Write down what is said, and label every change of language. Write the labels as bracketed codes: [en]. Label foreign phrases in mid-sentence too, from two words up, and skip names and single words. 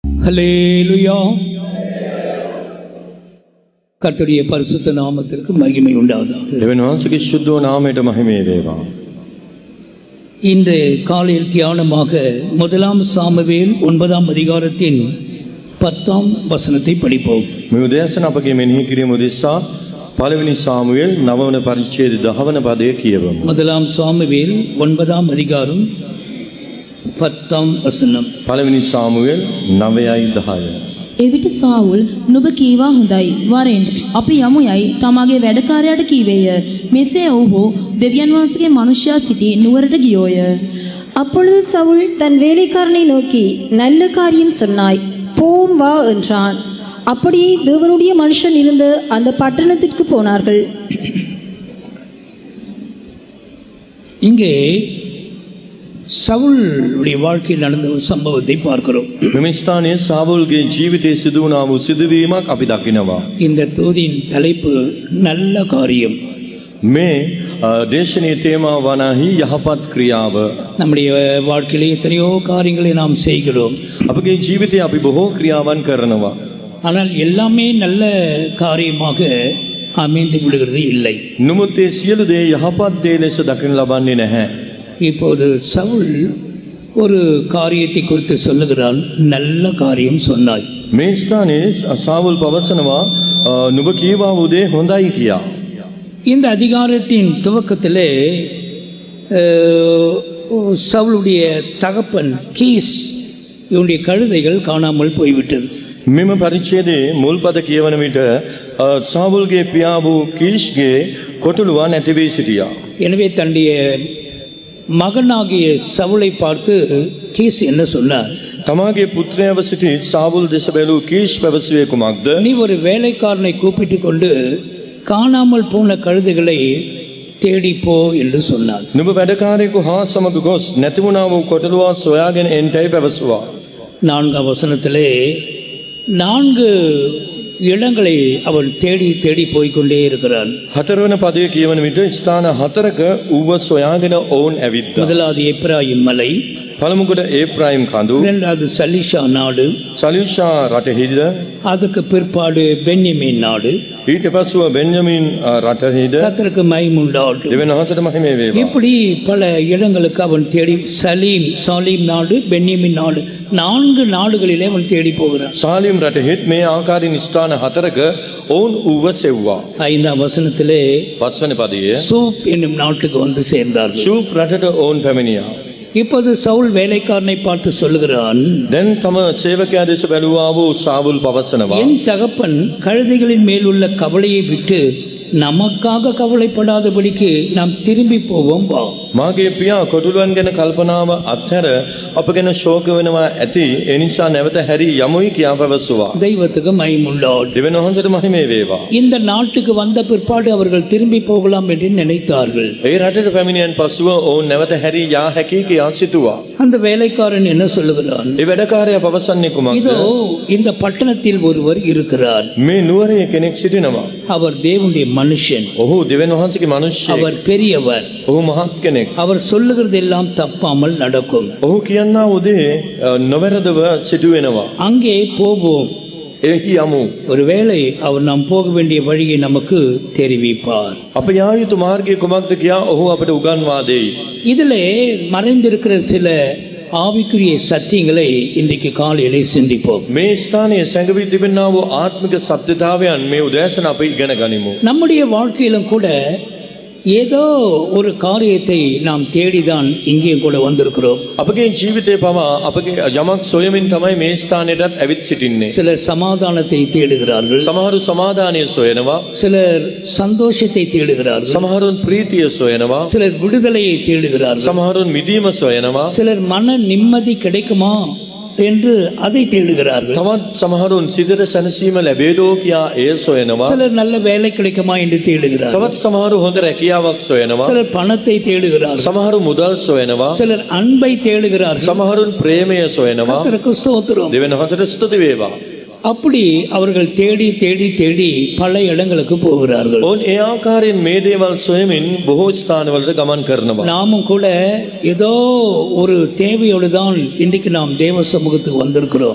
[ta] ஹல்லேலூயா. கர்த்தருடைய பரிசுத்த நாமத்திற்கு மகிமை உண்டாவதாக. [si] දෙවියන් වහන්සේගේ ශුද්ධ නාමයට මහිමේ වේවා. [ta] இன்று காலையில் தியானமாக 1 சாமுவேல் 9 அதிகாரத்தின் 10 வசனத்தை படிப்போம். [si] මේ උදෑසන අපගේ මෙනෙහි කිරීම උදෙසා පළවෙනි සාමුවෙල් 9 වන පරිච්ඡේද 10 වන පදය කියවමු. [ta] 1 சாமுவேல் 9 அதிகாரம் 10 වසனம். [si] පළවෙනි සාමුවෙල් 9:10. එවිට සාවුල් නුඹ කීවා හොඳයි වරෙන් අපි යමු යයි තමාගේ වැඩකාරයාට කීවේය. මෙසේ ඔහු දෙවියන් වහන්සේගේ මනුෂ්‍යයා සිටි නුවරට ගියෝය. [ta] அப்பொழுது சவுல் தன் வேலைக்காரனை நோக்கி, நல்ல காரியம் சொன்னாய், போம் வா என்றான். அப்படியே தேவனுடைய மனுஷன் இருந்த அந்த பட்டணத்திற்கு போனார்கள். இங்கே சவுலுடைய வாழ்க்கையில் நடந்த ஒரு சம்பவத்தை பார்க்கிறோம். [si] මෙම ස්ථානයේ සාවුල්ගේ ජීවිතයේ සිදු වුණා වූ සිදුවීමක් අපි දකිනවා. [ta] இந்த தூதியின் தலைப்பு நல்ல காரியம். [si] මේ දේශනීය තේමාව වනාහි යහපත් ක්‍රියාව. [ta] நம்முடைய வாழ்க்கையிலே எத்தனையோ காரியங்களை நாம் செய்கிறோம். [si] අපගේ ජීවිතයේ අපි බොහෝ ක්‍රියාවන් කරනවා. [ta] ஆனால் எல்லாமே நல்ல காரியமாக அமைந்து விடுகிறது இல்லை. [si] නමුත් ඒ සියලු දේ යහපත් දේ ලෙස දකින්න ලබන්නේ නැහැ. [ta] இப்போது சவுல் ஒரு காரியத்தை குறித்து சொல்லுகிறான். நல்ல காரியம் சொன்னாய். [si] මේ ස්ථානයේ සාවුල් පවසනවා නුඹ කීවා වූ දේ හොඳයි කියා. [ta] இந்த அதிகாரத்தின் துவக்கத்திலே சவுலுடைய தகப்பன் கீஸ் இவனுடைய கழுதைகள் காணாமல் போய்விட்டது. [si] මෙම පරිච්ඡේදයේ මුල් පද කියවන විට සාවුල්ගේ පියා වූ කීෂ්ගේ කොටුළුවා නැති වී සිටියා. [ta] எனவே தன்னுடைய மகனாகிய சவுலை பார்த்து கீஸ் என்ன சொன்னார்? [si] තමාගේ පුත්‍රයව සිටි සාවුල් දෙස බැලූ කීෂ් පැවසුවේ කුමක්ද? [ta] நீ ஒரு வேலைக்காரனை கூப்பிட்டு கொண்டு காணாமல் போன கழுதைகளை தேடி போ என்று சொன்னார். [si] නුඹ වැඩකාරයෙකු හා සමග ගොස් නැති වුණා වූ කොටුළුවා සොයාගෙන එන්ටයි පැවසුවා. [ta] 4 வசனத்திலே 4 இடங்களை அவன் தேடி தேடி போய்கொண்டே இருக்கிறான். [si] 4 වන පදයේ කියවන විට ස්ථාන 4ක ඌව සොයාගෙන ඔවුන් ඇවිත්තා. [ta] முதலாவது எப்ராயிம் மலை, [si] පළමු කොට ඒප්‍රායිම් කඳු, [ta] இரண்டாவது சலிஷா நாடு, [si] සලිෂා රටහිද, [ta] அதுக்கு பிற்பாடு பென்யமீன் நாடு, [si] ඊට පසුව බෙන්ජමින් රටහිද. [ta] கர்த்தருக்கு மகிமை உண்டாகட்டும். [si] දෙවියන් වහන්සේට මහිමේ වේවා. [ta] இப்படி பல இடங்களுக்கு அவன் தேடி சாலீம் நாடு, பென்யமீன் நாடு, 4 நாடுகளிலே அவன் தேடி போகிறான். [si] සාලිම් රටෙහිත් මේ ආකාරයෙන් ස්ථාන 4ක ඔවුන් ඌව සෙව්වා. [ta] 5 வசனத்திலே [si] 5 වෙනි පදයේ [ta] சூப் என்னும் நாட்டுக்கு வந்து சேர்ந்தார்கள். [si] ෂූප් රටට ඔවුන් පැමිණියා. [ta] இப்போது சவுல் வேலைக்காரனை பார்த்து சொல்லுகிறான், [si] දැන් තම සේවකයා දෙස බැලුවා වූ සාවුල් පවසනවා, [ta] என் தகப்பன் கழுதைகளின் மேல் உள்ள கவலையை விட்டு நமக்காக கவலைப்படாதபடிக்கு நாம் திரும்பி போவோம் வா. [si] මාගේ පියා කොටුළුවන් ගැන කල්පනාව අත්හැර අප ගැන ශෝක වෙනවා ඇති, ඒ නිසා නැවත හැරි යමුයි කියා පැවසුවා. [ta] தெய்வத்துக்கு மகிமை உண்டாகட்டும். [si] දෙවියන් වහන්සේට මහිමේ වේවා. [ta] இந்த நாட்டுக்கு வந்த பிற்பாடு அவர்கள் திரும்பி போகலாம் என்று நினைத்தார்கள். [si] ඒ රටට පැමිණියන් පසුව ඔවුන් නැවත හැරි යා හැකි කියා සිතුවා. [ta] அந்த வேலைக்காரன் என்ன சொல்லுகிறான்? [si] ඒ වැඩකාරයා පවසන්නේ කුමක්ද? [ta] இதோ இந்த பட்டணத்தில் ஒருவர் இருக்கிறார். [si] මේ නුවරේ කෙනෙක් සිටිනවා. [ta] அவர் தேவனுடைய மனுஷன், [si] ඔහු දෙවියන් වහන්සේගේ මිනිස්සෙක්. [ta] அவர் பெரியவர், [si] ඔහු මහත් කෙනෙක්. [ta] அவர் சொல்லுகிறதெல்லாம் தப்பாமல் நடக்கும். [si] ඔහු කියන්නා උදේ නොවැරදව සිදු වෙනවා. [ta] அங்கே போவோம். [si] එහි යමු. [ta] ஒருவேளை அவர் நாம் போக வேண்டிய வழியை நமக்கு தெரிவிப்பார். [si] අප යා යුතු මාර්ගය කුමක්ද කියා ඔහු අපට උගන්වා දෙයි. [ta] இதிலே மறைந்திருக்கிற சில ஆவிக்குரிய சத்தியங்களை இன்றைக்கு காலையிலே சிந்திப்போம். [si] මේ ස්ථානයේ සැඟවී තිබෙනා වූ ආත්මික සත්‍යතාවයන් මේ උදෑසන අපි ඉගෙන ගනිමු. [ta] நம்முடைய வாழ்க்கையிலும் கூட ஏதோ ஒரு காரியத்தை நாம் தேடிதான் இங்கேயும் கூட வந்திருக்கிறோம். [si] අපගේ ජීවිතේ පවා අපගේ යමක් සොයමින් තමයි මේ ස්ථානයටත් ඇවිත් සිටින්නේ. [ta] சிலர் சமாதானத்தை தேடுகிறார்கள், [si] සමහරු සමාදානය සොයනවා, [ta] சிலர் சந்தோஷத்தை தேடுகிறார்கள், [si] සමහරුන් ප්‍රීතිය සොයනවා, [ta] சிலர் விடுதலையை தேடுகிறார்கள், [si] සමහරුන් මිදීම සොයනවා, [ta] சிலர் மன நிம்மதி கிடைக்குமா என்று அதை தேடுகிறார்கள், [si] තවත් සමහරුන් සිතට සැනසීම ලැබේදෝ කියා එය සොයනවා, [ta] சிலர் நல்ல வேலை கிடைக்குமா என்று தேடுகிறார்கள், [si] තවත් සමහරු හොඳ රැකියාවක් සොයනවා, [ta] சிலர் பணத்தை தேடுகிறார்கள், [si] සමහරු මුදල් සොයනවා, [ta] சிலர் அன்பை தேடுகிறார்கள். [si] සමහරුන් ප්‍රේමය සොයනවා. [ta] கர்த்தருக்கு ஸ்தோத்திரம். [si] දෙවියන් වහන්සේට ස්තුති වේවා. [ta] அப்படி அவர்கள் தேடி தேடி தேடி பல இடங்களுக்கு போகிறார்கள். [si] ඔවුන් ඒ ආකාරයෙන් මේ දේවල් සොයමින් බොහෝ ස්ථානවලට ගමන් කරනවා. [ta] நாமும் கூட ஏதோ ஒரு தேவையோடு தான் இன்றைக்கு நாம் தேவ சமூகத்துக்கு வந்திருக்கிறோம்.